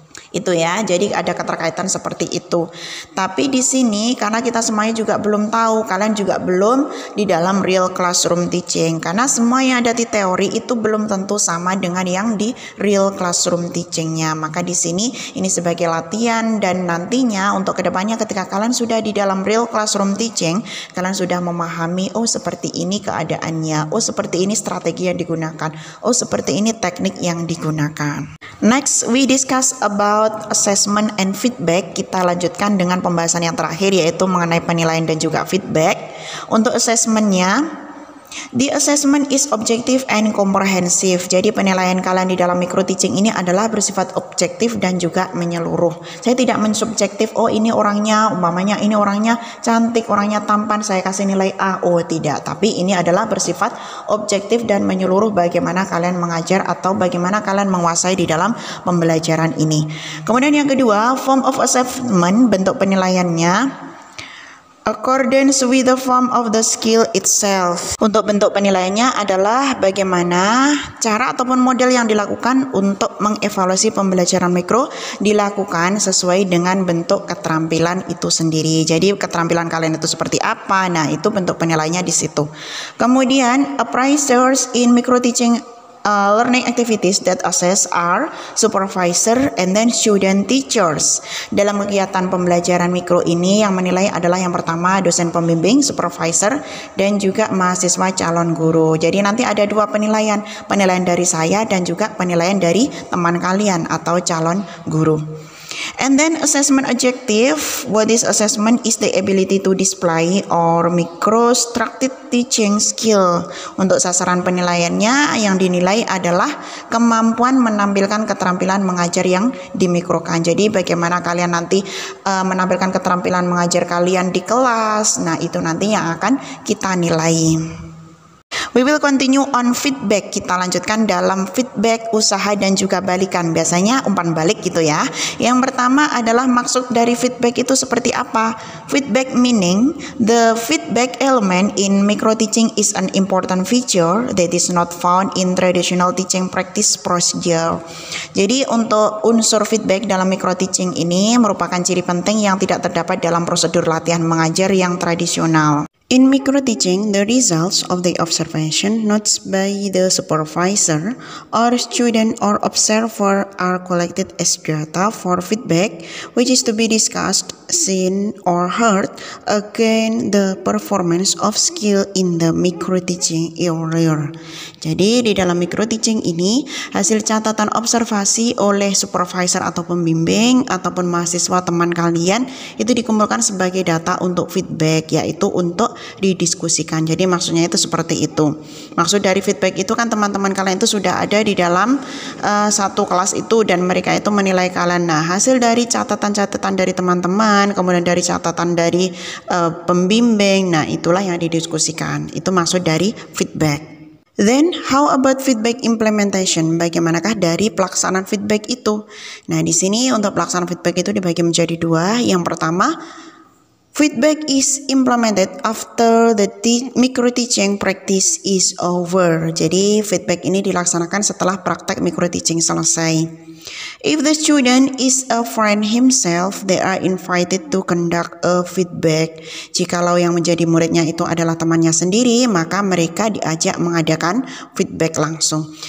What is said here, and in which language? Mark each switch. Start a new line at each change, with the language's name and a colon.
Indonesian: Itu ya, jadi ada keterkaitan seperti itu. Tapi di sini karena kita semuanya juga belum tahu, kalian juga belum di dalam real classroom teaching, karena semua yang ada di teori itu belum tentu sama dengan yang di real classroom teachingnya. Maka di sini ini sebagai latihan dan nantinya untuk kedepannya ketika kalian sudah di dalam real classroom teaching, kalian sudah memahami, oh seperti ini keadaannya, oh seperti ini strategi yang digunakan, oh seperti ini teknik yang digunakan.
English: Next, we discuss about assessment and feedback.
Indonesian: Kita lanjutkan dengan pembahasan yang terakhir yaitu mengenai penilaian dan juga feedback. Untuk assessmentnya,
English: the assessment is objective and comprehensive.
Indonesian: Jadi penilaian kalian di dalam micro teaching ini adalah bersifat objektif dan juga menyeluruh. Saya tidak mensubjektif, oh ini orangnya, umpamanya ini orangnya cantik, orangnya tampan, saya kasih nilai A. Oh tidak, tapi ini adalah bersifat objektif dan menyeluruh bagaimana kalian mengajar atau bagaimana kalian menguasai di dalam pembelajaran ini. Kemudian yang kedua,
English: form of assessment,
Indonesian: bentuk penilaiannya
English: accordance with the form of the skill itself.
Indonesian: Untuk bentuk penilaiannya adalah bagaimana cara ataupun model yang dilakukan untuk mengevaluasi pembelajaran mikro dilakukan sesuai dengan bentuk keterampilan itu sendiri. Jadi keterampilan kalian itu seperti apa? Nah, itu bentuk penilaiannya di situ.
English: Kemudian appraisers in micro teaching learning activities that assess are supervisor and then student teachers.
Indonesian: Dalam kegiatan pembelajaran mikro ini yang menilai adalah yang pertama dosen pembimbing, supervisor, dan juga mahasiswa calon guru. Jadi nanti ada dua penilaian, penilaian dari saya dan juga penilaian dari teman kalian atau calon guru.
English: And then assessment objective. What is assessment is the ability to display or micro-structured teaching skill.
Indonesian: Untuk sasaran penilaiannya yang dinilai adalah kemampuan menampilkan keterampilan mengajar yang dimikrokan. Jadi bagaimana kalian nanti menampilkan keterampilan mengajar kalian di kelas. Nah itu nanti yang akan kita nilai.
English: We will continue on feedback.
Indonesian: Kita lanjutkan dalam feedback, usaha dan juga balikan. Biasanya umpan balik gitu ya. Yang pertama adalah maksud dari feedback itu seperti apa?
English: Feedback meaning the feedback element in micro teaching is an important feature that is not found in traditional teaching practice procedure.
Indonesian: Jadi untuk unsur feedback dalam micro teaching ini merupakan ciri penting yang tidak terdapat dalam prosedur latihan mengajar yang tradisional.
English: In micro-teaching, the results of the observation notes by the supervisor or student or observer are collected as data for feedback, which is to be discussed, seen, or heard against the performance of skill in the micro-teaching area.
Indonesian: Jadi di dalam micro-teaching ini, hasil catatan observasi oleh supervisor atau pembimbing ataupun mahasiswa teman kalian itu dikumpulkan sebagai data untuk feedback, yaitu untuk didiskusikan. Jadi maksudnya itu seperti itu. Maksud dari feedback itu kan teman-teman kalian itu sudah ada di dalam satu kelas itu dan mereka itu menilai kalian. Nah, hasil dari catatan-catatan dari teman-teman, kemudian dari catatan dari pembimbing, nah itulah yang didiskusikan. Itu maksud dari feedback.
English: Then, how about feedback implementation?
Indonesian: Bagaimanakah dari pelaksanaan feedback itu? Nah, di sini untuk pelaksanaan feedback itu dibagi menjadi dua. Yang pertama,
English: feedback is implemented after the micro-teaching practice is over.
Indonesian: Jadi, feedback ini dilaksanakan setelah praktek micro-teaching selesai.
English: If the student is a friend himself, they are invited to conduct a feedback.
Indonesian: Jikalau yang menjadi muridnya itu adalah temannya sendiri, maka mereka diajak mengadakan feedback langsung.